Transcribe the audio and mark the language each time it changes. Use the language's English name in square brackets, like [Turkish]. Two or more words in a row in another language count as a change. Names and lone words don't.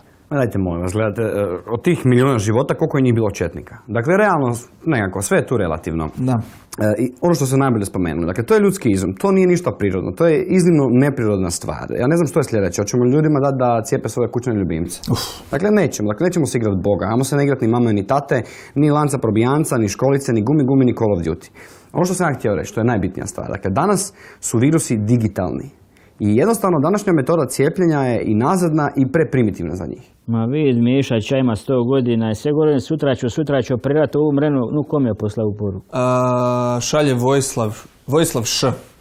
[Croatian] Dajte molim vas, gledajte, od tih milijuna života koliko je njih bilo četnika. Dakle, realno, nekako, sve je tu relativno. Da. I ono što sam najbolje spomenuo, dakle, to je ljudski izum, to nije ništa prirodno, to je iznimno neprirodna stvar. Ja ne znam što je sljedeće, hoćemo ljudima dati da cijepe svoje kućne ljubimce. Dakle, nećemo se igrati Boga, ajmo se ne igrati ni mame, ni tate, ni lanca probijanca, ni školice, ni gumi, ni Call of Duty. Ono što sam ja htio reći, to je najbitnija stvar. Dakle, danas su virusi digitalni. I jednostavno današnja metoda cijepljenja je i nazadna i preprimitivna za njih. Ma vid, Miša, čaj ima 100 godina i sve govorim sutra ću operirati ovu mrenu, kom je poslao poruku? Šalje Vojislav Š.